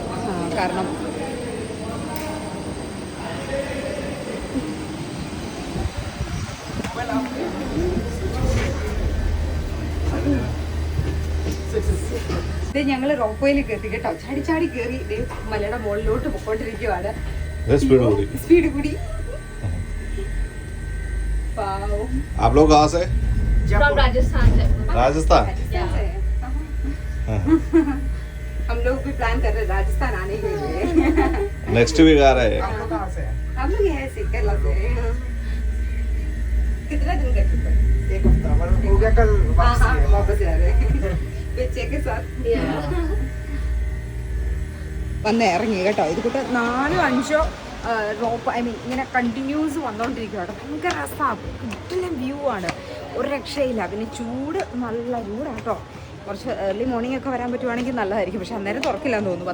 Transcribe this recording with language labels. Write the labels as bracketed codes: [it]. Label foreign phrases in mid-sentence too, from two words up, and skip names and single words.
[ml] കാരണം ഞങ്ങൾ റോപ്പയിൽ കയറി കേട്ടോ. ചാടി കയറി മലയുടെ മുകളിലോട്ട് പൊക്കോണ്ടിരിക്കുവാണ്. സ്പീഡ് കൂടി. [hi] आप लोग कहाँ से? राजस्थान से। राजस्थान? हम लोग भी प्लान कर रहे हैं राजस्थान आने के लिए। [en] next week [hi] आ रहे हैं। हम लोग यहाँ से केरला से। कितना दिन का ट्रिप है? 1 हफ्ता हो गया, कल वापस आ रहे हैं बच्चे के साथ. [ml] വന്ന് ഇറങ്ങി കേട്ടോ. ഇത് കൂട്ട് 4-5 റോപ്പ് ഇങ്ങനെ കണ്ടിന്യൂസ് വന്നുകൊണ്ടിരിക്കുക കേട്ടോ. ഭയങ്കര രസമാണ്, കിട്ടുന്ന വ്യൂ ആണ്, ഒരു രക്ഷയില്ല. പിന്നെ ചൂട്, നല്ല ചൂടാണ് കേട്ടോ. കുറച്ച് [en] early morning [ml] ഒക്കെ വരാൻ പറ്റുവാണെങ്കിൽ നല്ലതായിരിക്കും. പക്ഷെ അന്നേരം തുറക്കില്ലെന്ന് തോന്നുന്നു.